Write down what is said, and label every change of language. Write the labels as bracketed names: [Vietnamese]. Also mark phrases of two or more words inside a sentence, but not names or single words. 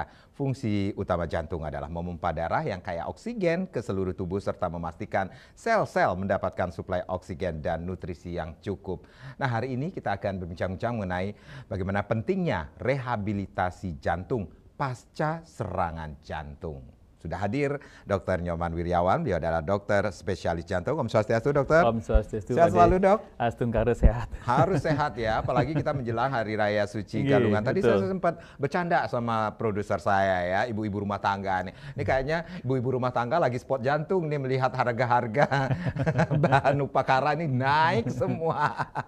[Indonesian] Fungsi utama jantung adalah memompa darah yang kaya oksigen ke seluruh tubuh serta memastikan sel-sel mendapatkan suplai oksigen dan nutrisi yang cukup. Nah, hari ini kita akan berbincang-bincang mengenai bagaimana pentingnya rehabilitasi jantung pasca serangan jantung. Sudah hadir Dr. Nyoman Wiryawan, beliau adalah dokter spesialis jantung. [Balinese] Om Swastiastu, [Indonesian] dokter. [Balinese] Om Swastiastu. [Indonesian] Sehat selalu, dok. Astung karo sehat. Harus sehat ya, apalagi kita menjelang Hari Raya Suci Galungan. Tadi saya sempat bercanda sama produser saya ya, ibu-ibu rumah tangga nih. Ini kayaknya ibu-ibu rumah tangga lagi spot jantung nih melihat harga-harga bahan upakara ini naik semua.